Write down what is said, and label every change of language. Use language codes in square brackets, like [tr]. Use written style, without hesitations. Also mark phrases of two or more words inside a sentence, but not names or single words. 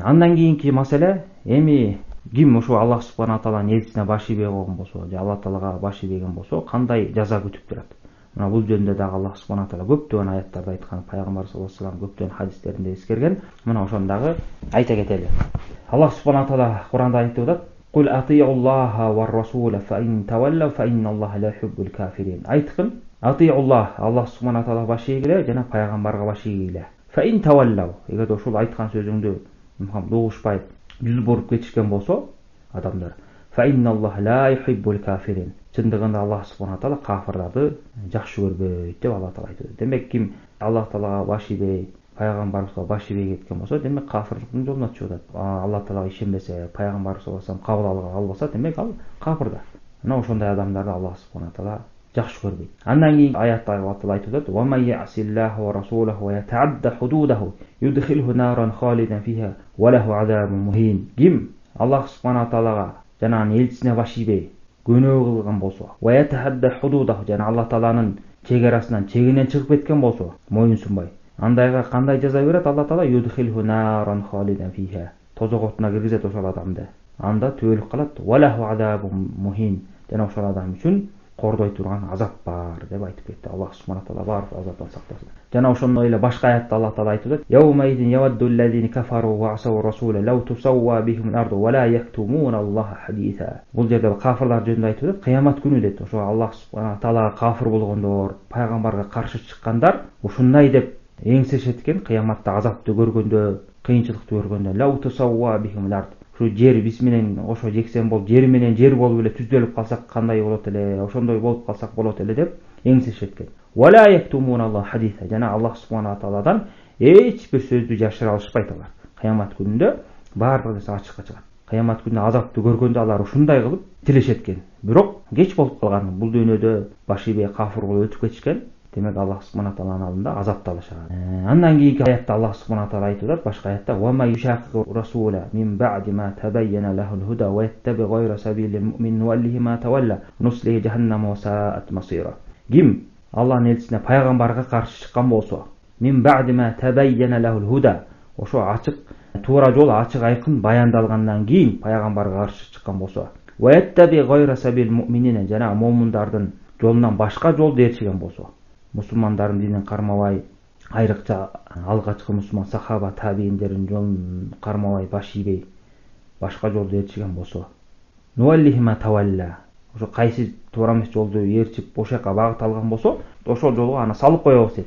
[ky] Андан кийинки маселе эми ким ошо [ar] الله سبحانه [ky] тааланын элчисине баш ийбей койгон болсо же Алла таалага баш ийбеген болсо кандай жаза күтүп турат? Мына бул жөнүндө дагы [ar] الله سبحانه وتعالى [ky] көптөгөн аяттарда айткан, пайгамбар [ar] صلى الله عليه وسلم [ky] көптөгөн хадистеринде эскерген. Мына ошону дагы айта кетели. [ar] الله سبحانه وتعالى [ky] Куранда айтып атат: [ar] "قل أطيعوا الله والرسول فإن تولوا فإن الله لا يحب الكافرين." [ky] Айткын, атиюллах, [ar] الله سبحانه وتعالى [ky] баш ийгиле жана пайгамбарга баш ийгиле. [ar] فإن تولوا, [ky] эгер ушул айткан сөзүңдү угушпай жүз буруп кетишкен болсо адамдар, [ar] فإن الله لا يحب الكافرين. [ky] Чындыгында [ar] الله سبحانه وتعالى [ky] кафирларды жакшы көрбөйт деп Алла таала айтты. Демек ким Аллах таалага баш ийбей, пайгамбарыбызга баш ийбей кеткен болсо, демек кафирлыктын жолуна чыгып атат. Алла таалага ишенбесе, пайгамбар [ar] صلى الله عليه وسلم [ky] кабыл албаса, демек ал кафирда. Мына ошондой адамдарды [ar] الله سبحانه وتعالى [ky] жакшы көрбөйт. Андан кийин аятта Алла таала айтып атат: [ar] "ومن يعص الله ورسوله ويتعد حدوده يدخله نارا خالدا فيها وله عذاب مهين." [ky] Ким [ar] الله سبحانه [ky] таалага жана анын элчисине баш ийбей күнөө кылган болсо, [ar] ويتعد حدوده [ky] жана Алла тааланын чегарасынан чегинен чыгып кеткен болсо, моюнсунбай, андайга кандай жаза берет Алла таала? [ar] يدخله نارا خالدا فيها. [ky] Тозок отуна киргизет ошол адамды. Анда түбөлүк калат. [ar] وله عذاب مهين. [ky] Жана ошол адам үчүн кордой турган азап бар деп айтып кетти. [ar] الله سبحانه وتعالى [ky] баардык азаптан сактасын. Жана ошондой эле башка аятта Алла таала айтып атат: [ar] "يومئذ يود الذين كفروا وعصوا الرسول لو تسوى بهم الأرض ولا يكتمون الله حديثا." [ky] Бул жерде кафирлар жөнүндө айтып атат. Кыямат күнү дейт. Ошо [ar] الله سبحانه [ky] таалага кафир болгондор, пайгамбарга каршы чыккандар ушундай деп эңсешет экен. Кыяматта азапты көргөндө, кыйынчылыкты көргөндө, [ar] لو تسوى بهم الأرض, [ky] ушу жер биз менен ошо жексен болуп, жер менен жер болуп эле түздөлүп калсак кандай болот эле, ошондой болуп калсак болот эле деп эңсешет экен. [ar] ولا يكتمون الله حديثا. [ky] Жана [ar] الله سبحانه [ky] тааладан эч бир сөздү жашыра алышпайт алар. Кыямат күнүндө баардык нерсе ачыкка чыгат. Кыямат күнүндө азапты көргөндө алар ушундай кылып тилешет экен. Бирок кеч болуп калган. Бул дүйнөдө баш ийбей кафир болуп өтүп кетишкен. Демек [ar] الله سبحانه [ky] тааланын алдында азапталышат. Андан кийинки аятта [ar] الله سبحانه وتعالى [ky] айтып атат, башка аятта: [ar] "ومن يشاقق الرسول من بعد ما تبين له الهدى ويتبع غير سبيل المؤمنين نوله ما تولى ونصله جهنم وساءت مصيرا." [ky] Ким Аллахтын элчисине пайгамбарга каршы чыккан болсо, [ar] من بعد ما تبين له الهدى, [ky] ошо ачык туура жол ачык айкын баяндалгандан кийин пайгамбарга каршы чыккан болсо, [ar] ويتبع غير سبيل المؤمنين, [ky] жана момундардын жолунан башка жолду ээрчиген болсо, мусулмандардын динин кармабай, айрыкча алгачкы мусулман сахаба табииндердин жолун кармабай баш ийбей башка жолду ээрчиген болсо, [ar] نوله ما تولى, [ky] ошо кайсы туура эмес жолду ээрчип ошол жака багыт алган болсо, ошол жолго аны салып коебуз дейт.